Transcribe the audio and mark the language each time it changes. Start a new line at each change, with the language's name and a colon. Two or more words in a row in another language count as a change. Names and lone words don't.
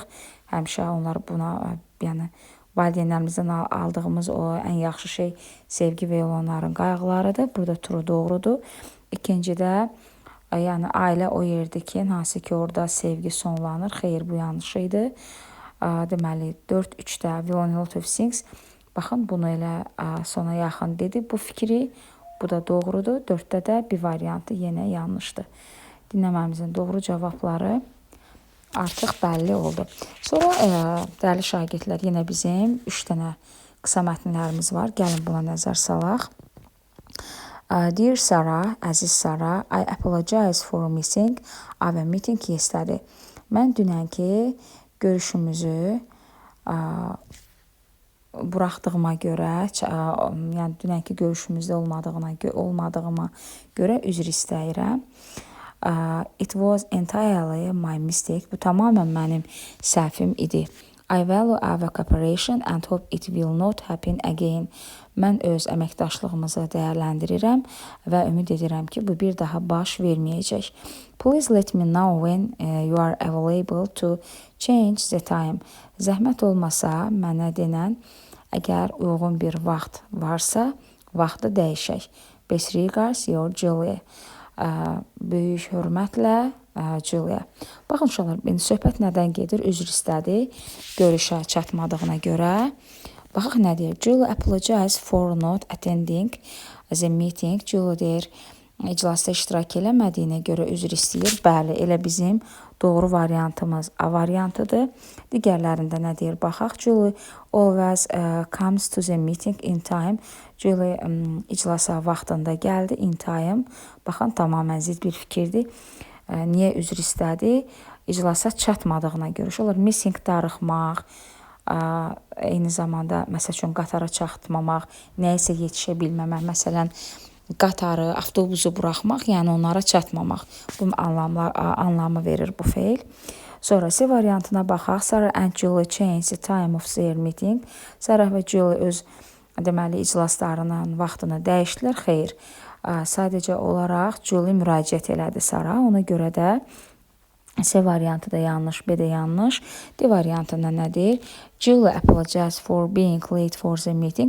Azerbaijani: Həmişə onlar buna, yəni valideynlərimizdən aldığımız o ən yaxşı şey sevgi və onların qayğılarıdır. Burada true doğrudur. İkincidə, yəni ailə o yerdir ki, hansı ki orada sevgi sonlanır. Xeyr, bu yanlış idi. Deməli 4-3-də
English: we learn a lot of things.
Azerbaijani: Baxın, bunu elə sona yaxın dedi bu fikri. Bu da doğrudur. 4-də də bir variantı yenə yanlışdır. Dinləməmizin doğru cavabları artıq bəlli oldu. Sonra dəyərli şagirdlər, yenə bizim 3 dənə qısa mətnlərimiz var. Gəlin buna nəzər salaq.
English: Dear Sarah, əziz Sarah, I apologize for missing our meeting yesterday.
Azerbaijani: Mən dünənki görüşümüzü buraxdığıma görə, yəni dünənki görüşümüzdə olmadığıma görə üzr istəyirəm.
English: It was entirely my mistake.
Azerbaijani: Bu tamamən mənim səhvim idi.
English: I value our cooperation and hope it will not happen again.
Azerbaijani: Mən öz əməkdaşlığımızı dəyərləndirirəm və ümid edirəm ki, bu bir daha baş verməyəcək.
English: Please let me know when you are available to change the time.
Azerbaijani: Zəhmət olmasa mənə denən, əgər uyğun bir vaxt varsa, vaxtı dəyişək.
English: Best regards, your Julie.
Azerbaijani: Böyük hörmətlə Julia. Baxın uşaqlar, söhbət nədən gedir? Üzr istədi görüşə çatmadığına görə. Baxaq nə deyir?
English: Julia apologized for not attending the meeting.
Azerbaijani: Julia deyir, iclasda iştirak eləmədiyinə görə üzr istəyir. Bəli, elə bizim doğru variantımız A variantıdır. Digərlərində nə deyir? Baxaq.
English: Julie always comes to the meeting in time.
Azerbaijani: Julie iclasa vaxtında gəldi,
English: in time.
Azerbaijani: Baxın, tamamilə zidd bir fikirdir. Niyə üzr istədi? İclasa çatmadığına görə. Olar missing darıxmaq, eyni zamanda məsəl üçün qatara çatmamaq, nəyisə yetişə bilməmək, məsələn, qatarı, avtobusu buraxmaq, yəni onlara çatmamaq. Bu anlamı verir bu feil. Sonra C variantına baxaq.
English: Sarah and Julie changed the time of their meeting.
Azerbaijani: Sarah və Julie öz deməli iclaslarının vaxtını dəyişdilər. Xeyr. Sadəcə olaraq Julie müraciət elədi Sarah. Ona görə də C variantı da yanlış, B də yanlış. D variantında nə deyir?
English: Julie apologized for being late for the meeting.